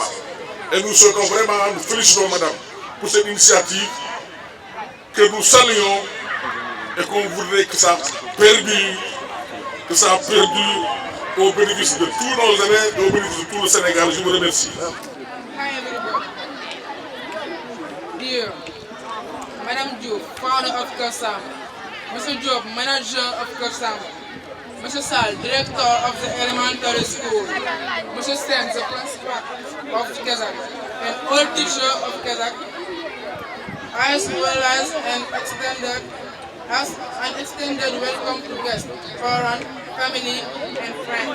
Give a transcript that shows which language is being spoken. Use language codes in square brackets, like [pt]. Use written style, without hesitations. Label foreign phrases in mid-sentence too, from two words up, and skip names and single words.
[fr] Et nous souhaitons vraiment, nous félicitons madame pour cette initiative que nous saluons et qu'on voudrait que ça perdure, au bénéfice de tous nos élèves et au bénéfice de tout le Sénégal. Je vous remercie. [en] Dear Madame Diop, founder of Kër Samba, Mr. Diop, manager of Kër Samba, Mr. Sall, director of the elementary school, Mr. Sen, the principal of Kezak, and all teachers of Kezak, as well as an extended welcome to guests, foreign, family, and friends.